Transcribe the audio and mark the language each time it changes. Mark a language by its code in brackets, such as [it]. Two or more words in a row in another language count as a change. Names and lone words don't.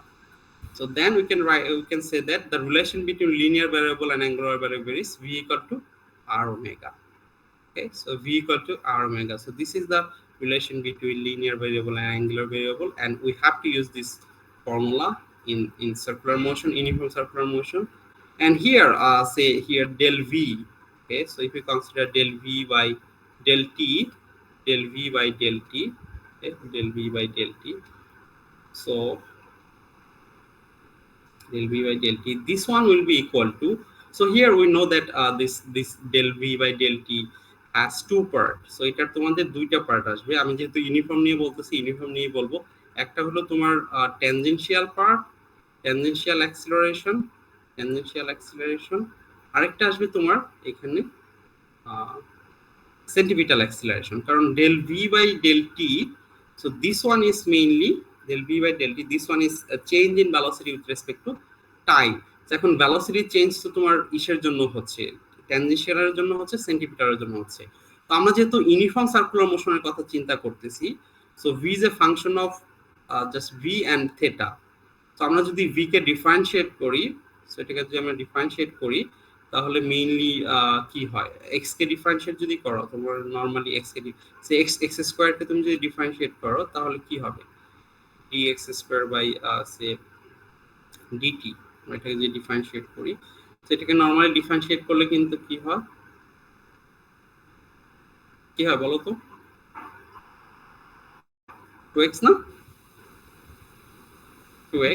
[en] So then we can say that the relation between linear variable and angular variable is v equal to r omega। Okay, so v equal to r omega, so this is the relation between linear variable and angular variable, and we have to use this formula in circular motion, uniform circular motion। And here say here del v, okay, so if you consider del v by del t, del v by del t, okay, del v by del t, so del v by del t, this one will be equal to, so here we know that this del v by del t has two part, so [bn] এটা তোমাদের দুইটা পার্ট আসবে। আমি যেহেতু ইউনিফর্ম নিয়ে বলতেছি, ইউনিফর্ম নিয়ে বলবো। একটা হলো তোমার [en] tangential part, tangential acceleration, [bn] আরেকটা আসবে তোমার এখানে [en] centripetal acceleration, কারণ del v by del t, so this one is mainly del v by del t, this one is a change in velocity with respect to time। [bn] এখন velocity চেঞ্জ তো তোমার ইসের জন্য হচ্ছে, ট্যানজেনশিয়ালের জন্য হচ্ছে, সেন্টিপিটালের জন্য হচ্ছে। তো আমরা যেহেতু [en] uniform circular motion [bn] কথা চিন্তা করতেছি, [en] so v is a function of just v and theta. [bn] তো আমরা যদি v কে ডিফারেনশিয়েট করি, সো এটাকে যদি আমরা ডিফারেনশিয়েট করি তাহলে মেইনলি কি হয়, x কে ডিফারেনশিয়েট যদি করো, তোমার নরমালি x কে সে [en] x square [bn] কে তুমি যদি ডিফারেনশিয়েট করো তাহলে কি হবে, [en] dx square by say dt, [bn] এটাকে যদি ডিফারেনশিয়েট করি, সেটাকে নরমালি ডিফারেনশিয়েট করলে কিন্তু কি হয় বলো তো, 2x না, 2x।